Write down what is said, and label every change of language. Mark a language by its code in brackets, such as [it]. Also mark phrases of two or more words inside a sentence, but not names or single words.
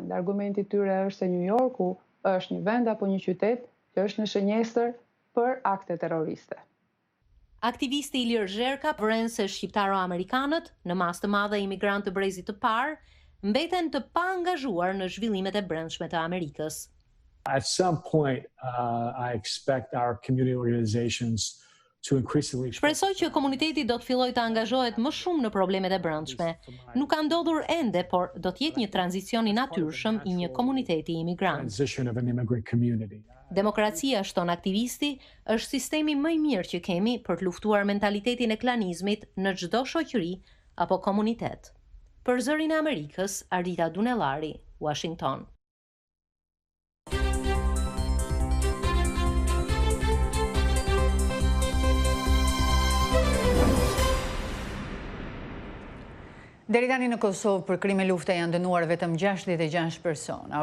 [sq] Dhe argumenti i tyre është se New Yorku është një vend apo një qytet që është në shënjestër për akte terroriste. Aktivisti Ilir Zherka vren se shqiptaro-amerikanët, në mas të madhe imigrantë të brezit të parë, mbeten të paangazhuar në zhvillimet e brendshme të Amerikës. [en] At some point, I expect our community organizations to increasingly. [sq] Shpresoj që komuniteti do të fillojë të angazhohet më shumë në problemet e brendshme. Nuk ka ndodhur ende, por do të jetë një tranzicion i natyrshëm i një komuniteti imigrant. [en] Transition of an immigrant community. [sq] Demokracia, shton aktivisti, është sistemi më i mirë që kemi për të luftuar mentalitetin e klanizmit në çdo shoqëri apo komunitet. Për Zërin e Amerikës, Ardita Dunellari, Washington. Deri tani në Kosovë për krime lufte janë dënuar vetëm 66 persona.